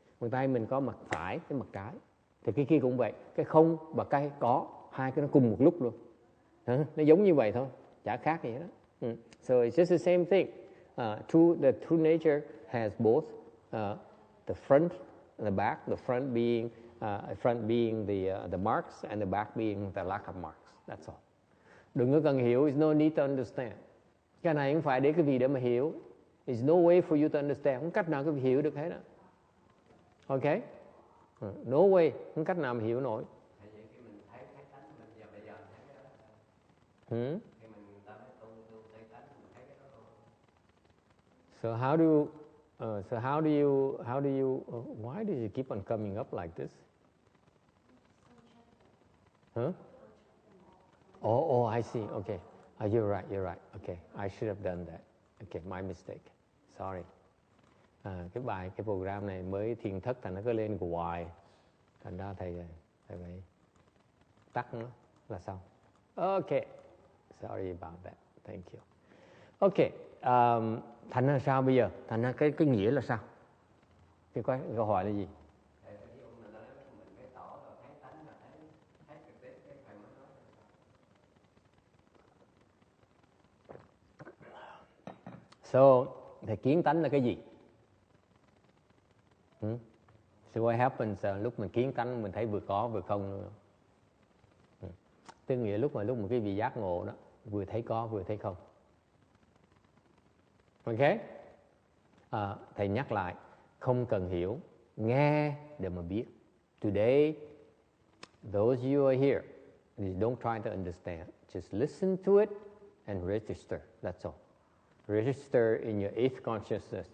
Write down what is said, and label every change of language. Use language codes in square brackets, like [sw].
[vi] Bàn tay mình có mặt phải với mặt trái. Thì cái kia cũng vậy, cái không và cái có, hai cái nó cùng một lúc luôn. Nó giống như vậy thôi, chả khác gì đó. [en] So it's just the same thing. The true nature has both the front and the back. The front being the marks and the back being the lack of marks. That's all. [vi] Đừng có cần hiểu. [en] There's no need to understand. [vi] Cái này không phải để cái gì để mà hiểu. [en] There's no way for you to understand. [vi] Không cách nào cái hiểu được hết đó. Okay? [en] No way. [vi] Không cách nào mà hiểu nổi. [en] So how do you why do you keep on coming up like this? Huh? Oh, I see. Okay. You're right. Okay, I should have done that. Okay, my mistake. Sorry. [vi] Cái program này mới thiền thất thành nó cứ lên hoài. Thành ra thầy phải tắt nó là xong. [en] Okay. Sorry about that. Thank you. Okay. [vi] Thành ra sao bây giờ? Thành ra cái nghĩa là sao? Cái câu hỏi là gì? So, thì kiến tánh là cái gì? [en] So what happens [vi] lúc mình kiến tánh mình thấy vừa có vừa không nữa. Tức nghĩa lúc mà quý vị giác ngộ đó, vừa thấy có vừa thấy không. Ok? Thầy nhắc lại, không cần hiểu, nghe để mà biết. [en] Today, those you are here, don't try to understand. Just listen to it and register. That's all. Register in your eighth consciousness.